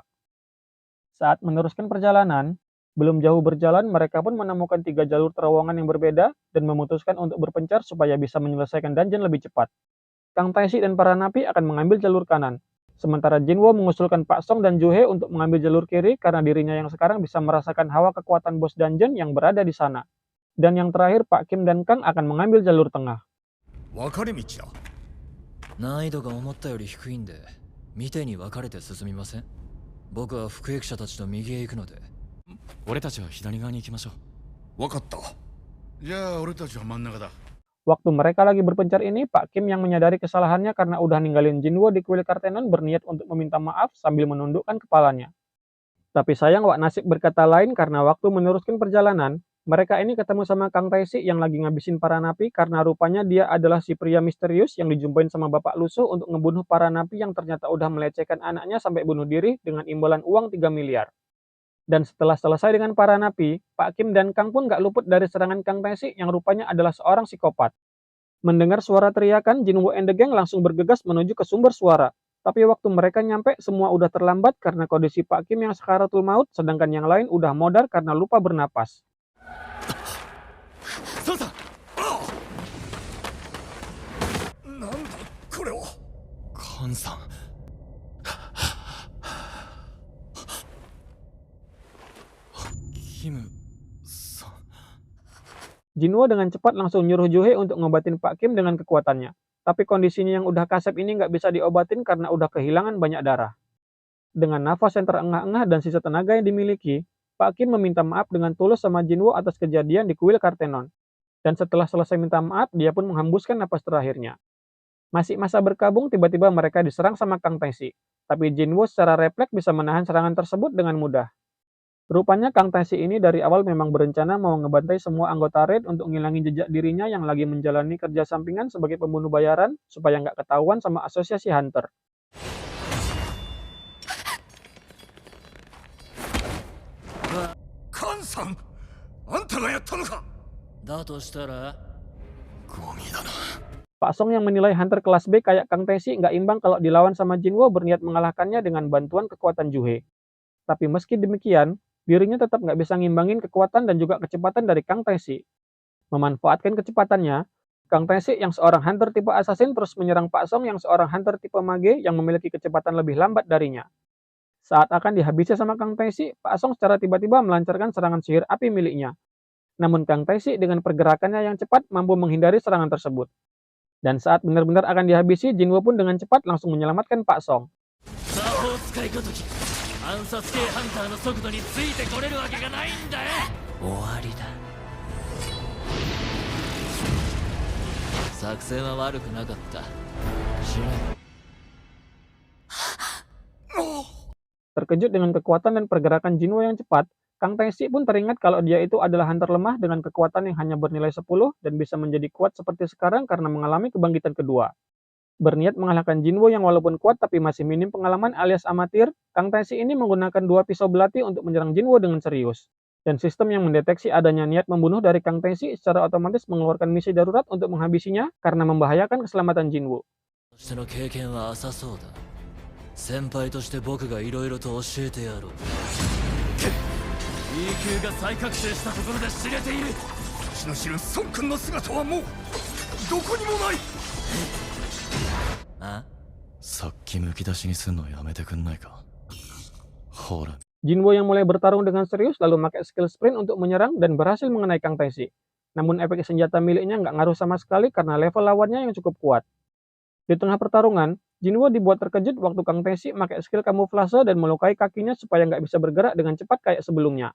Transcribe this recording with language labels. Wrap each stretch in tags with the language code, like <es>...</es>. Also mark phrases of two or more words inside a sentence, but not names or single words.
<id>Saat meneruskan perjalanan, belum jauh berjalan mereka pun menemukan 3 jalur terowongan yang berbeda dan memutuskan untuk berpencar supaya bisa menyelesaikan dungeon lebih cepat. Kang Taeshi dan para napi akan mengambil jalur kanan, sementara Jinwo mengusulkan Pak Song dan Juhe untuk mengambil jalur kiri karena dirinya yang sekarang bisa merasakan hawa kekuatan bos dungeon yang berada di sana. Dan yang terakhir Pak Kim dan Kang akan mengambil jalur tengah.</id> <ja>分かれ道だ。難易度が思ったより低いんで見てに分かれて進みません。僕は服役者たちと右へ行くので俺たちは左側に行きましょう。分かった。じゃあ俺たちは真ん中だ。</ja> <id>Waktu mereka lagi berpencar ini, Pak Kim yang menyadari kesalahannya karena udah ninggalin Jinwo di kuil Kartenon berniat untuk meminta maaf sambil menundukkan kepalanya. Tapi sayang Wak Nasib berkata lain karena waktu meneruskan perjalanan, mereka ini ketemu sama Kang Taeshi yang lagi ngabisin para napi karena rupanya dia adalah si pria misterius yang dijumpain sama Bapak Lusuh untuk ngebunuh para napi yang ternyata udah melecehkan anaknya sampai bunuh diri dengan imbalan uang 3 miliar. Dan setelah selesai dengan para napi, Pak Kim dan Kang pun gak luput dari serangan Kang Taeshi yang rupanya adalah seorang psikopat. Mendengar suara teriakan, Jinwo</id> <en>and the gang</en> <id>langsung bergegas menuju ke sumber suara. Tapi waktu mereka nyampe, semua udah terlambat karena kondisi Pak Kim yang sakaratul maut, sedangkan yang lain udah modar karena lupa bernapas.</id> <ja>そうさなんだこれは。カンさんキムさん</ja> <id>Jinwo dengan cepat langsung nyuruh Juhe untuk ngobatin Pak Kim dengan kekuatannya. Tapi kondisinya yang udah kasep ini nggak bisa diobatin karena udah kehilangan banyak darah. Dengan nafas yang terengah-engah dan sisa tenaga yang dimiliki, Pak Kim meminta maaf dengan tulus sama Jinwo atas kejadian di kuil Kartenon. Dan setelah selesai minta maaf, dia pun menghembuskan napas terakhirnya. Masih masa berkabung, tiba-tiba mereka diserang sama Kang Taeshi. Tapi Jinwo secara refleks bisa menahan serangan tersebut dengan mudah. Rupanya Kang Taeshi ini dari awal memang berencana mau ngebantai semua anggota raid untuk ngilangin jejak dirinya yang lagi menjalani kerja sampingan sebagai pembunuh bayaran supaya nggak ketahuan sama asosiasi hunter.</id> <ja>カンさん、あんたがやったのか。だとしたらゴミだな。</ja> <id>Pak Song yang menilai hunter kelas B kayak Kang Taeshi nggak imbang kalau dilawan sama Jinwo berniat mengalahkannya dengan bantuan kekuatan Juhe. Tapi meski demikian, dirinya tetap nggak bisa ngimbangin kekuatan dan juga kecepatan dari Kang Taeshi. Memanfaatkan kecepatannya, Kang Taeshi yang seorang hunter tipe assassin terus menyerang Pak Song yang seorang hunter tipe mage yang memiliki kecepatan lebih lambat darinya. Saat akan dihabisi sama Kang Taeshi, Pak Song secara tiba-tiba melancarkan serangan sihir api miliknya. Namun Kang Taeshi dengan pergerakannya yang cepat mampu menghindari serangan tersebut. Dan saat benar-benar akan dihabisi, Jinwo pun dengan cepat langsung menyelamatkan Pak Song.</id> <ja>暗殺系ハンターの速度についてこれるわけがないんだよ。終わりだ。作戦は悪くなかった。死ね。</ja> <id>Terkejut dengan kekuatan dan pergerakan Jinwo yang cepat, Kang Taeshi pun teringat kalau dia itu adalah hunter lemah dengan kekuatan yang hanya bernilai 10 dan bisa menjadi kuat seperti sekarang karena mengalami kebangkitan kedua. Berniat mengalahkan Jinwo yang walaupun kuat tapi masih minim pengalaman alias amatir, Kang Taeshi ini menggunakan 2 pisau belati untuk menyerang Jinwo dengan serius. Dan sistem yang mendeteksi adanya niat membunuh dari Kang Taeshi secara otomatis mengeluarkan misi darurat untuk menghabisinya karena membahayakan keselamatan Jinwo.</id> <ja>その経験は浅そうだ。先輩として僕がいろいろと教えてやろう。E 級が再覚醒したところで知れている。私の知る孫君の姿はもうどこにもない。あ？さっきむき出しにすんのやめてくんないか。ほら。</ja> <id>Jinwo yang mulai bertarung dengan serius lalu pakai</id> <en>skill sprint</en> <id>untuk menyerang dan berhasil mengenai Kang Taeshi. Namun efek senjata miliknya nggak ngaruh sama sekali karena level lawannya yang cukup kuat. Di tengah pertarungan, Jinwo dibuat terkejut waktu Kang Taeshi pakai skill kamuflase dan melukai kakinya supaya nggak bisa bergerak dengan cepat kayak sebelumnya.</id>